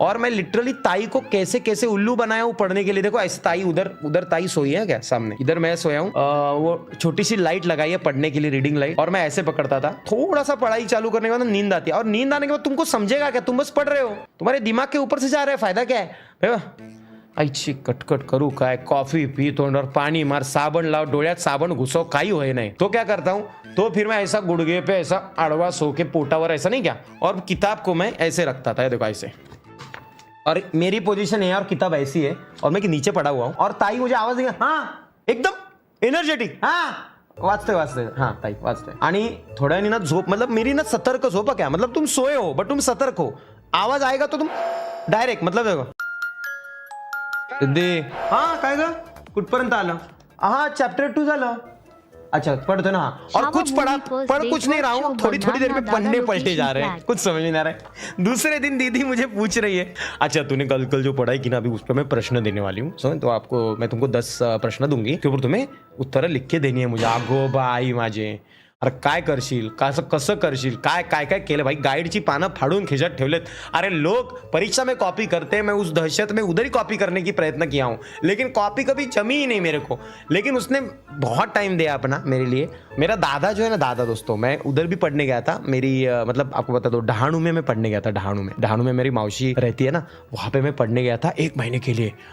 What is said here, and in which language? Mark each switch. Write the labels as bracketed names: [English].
[Hindi] और मैं लिटरली ताई को कैसे कैसे उल्लू बनाया हूँ पढ़ने के लिए। देखो ऐसे ताई उधर ताई सोई है क्या सामने, इधर मैं सोया हूँ। वो छोटी सी लाइट लगाई है पढ़ने के लिए, रीडिंग लाइट, और मैं ऐसे पकड़ता था। थोड़ा सा पढ़ाई चालू करने के बाद नींद आती है, और नींद आने के बाद तुमको समझेगा क्या, तुम बस पढ़ रहे हो, तुम्हारे दिमाग के ऊपर से जा रहा है, फायदा क्या है। [Marathi] आईची कटकट करू काय, कॉफी पी, तोंडावर पाणी मार, साबण लाव, डोळ्यात साबण घुसव, काही होय नाही। [Hindi] तो क्या करता हूँ, तो फिर मैं ऐसा गुड़गे पे ऐसा अड़वा सो के पोटावर ऐसा नहीं क्या, और किताब को मैं ऐसे रखता था, देखो ऐसे, और मेरी पोजीशन है और किताब ऐसी है, और मैं नीचे पड़ा हुआ हूँ, और ताई मुझे आवाज देगा, हाँ एकदम एनर्जेटिक, हाँ [Marathi] वाचते हाँ ताई वाचते। आणि थोड्या ना झोप, [Hindi] मतलब मेरी ना सतर्क झोप क्या, मतलब तुम सोए हो बट तुम सतर्क हो। आवाज आएगा तो तुम डायरेक्ट, मतलब देखो दे, हाँ [Marathi] काय ग कुठपर्यंत आलं, [Hindi] हाँ [Marathi] चैप्टर 2 झालं, [Hindi] अच्छा पढ़ते ना। और कुछ पढ़ कुछ नहीं रहा हूँ, थोड़ी देर में पन्ने पलटे जा रहे हैं, कुछ समझ नहीं आ रहा है। दूसरे दिन दीदी मुझे पूछ रही है, अच्छा तूने कल जो पढ़ाई की ना, अभी उस पर मैं प्रश्न देने वाली हूँ, समझ, तो मैं तुमको 10 प्रश्न दूंगी, के ऊपर तुम्हें उत्तर लिख के देनी है मुझे। [Marathi] अगो बाई माझे, अरे काय करशील, कसं करशील, काय काय काय केलं भाई, गाइडची पानं फाड़ून खिचत ठेवलेत। [Hindi] अरे लोग परीक्षा में कॉपी करते हैं, मैं उस दहशत में उधर ही कॉपी करने की प्रयत्न किया हूँ, लेकिन कॉपी कभी जमी ही नहीं मेरे को। लेकिन उसने बहुत टाइम दिया अपना मेरे लिए। मेरा दादा जो है ना, दादा दोस्तों, मैं उधर भी पढ़ने गया था। मेरी मतलब आपको बता दो, डहाणू में मैं पढ़ने गया था। डहाणू में मेरी मौसी रहती है ना, वहाँ पे मैं पढ़ने गया था 1 महीने के लिए।